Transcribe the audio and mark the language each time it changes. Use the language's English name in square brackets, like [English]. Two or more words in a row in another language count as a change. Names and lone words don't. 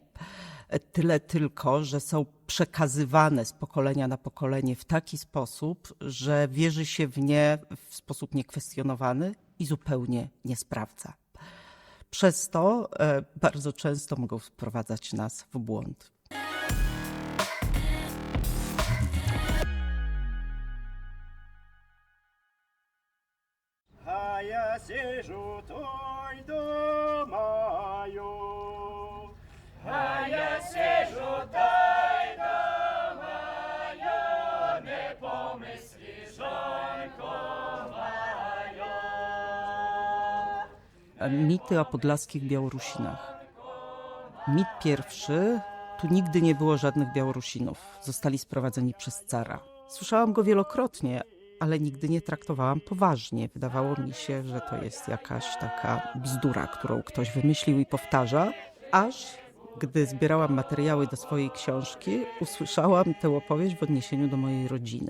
[Polish] Tyle tylko, że są przekazywane z pokolenia na pokolenie w taki sposób, że wierzy się w nie w sposób niekwestionowany i zupełnie nie sprawdza. Przez to bardzo często mogą wprowadzać nas w błąd. [Belarusian] А я сижу той думаю, а я сижу той думаю, не помисли жонко маю. [Polish] Mity o podlaskich Białorusinach. Mit pierwszy: tu nigdy nie było żadnych Białorusinów. Zostali sprowadzeni przez cara. Słyszałam go wielokrotnie, ale nigdy nie traktowałam poważnie. Wydawało mi się, że to jest jakaś taka bzdura, którą ktoś wymyślił i powtarza, aż gdy zbierałam materiały do swojej książki, usłyszałam tę opowieść w odniesieniu do mojej rodziny.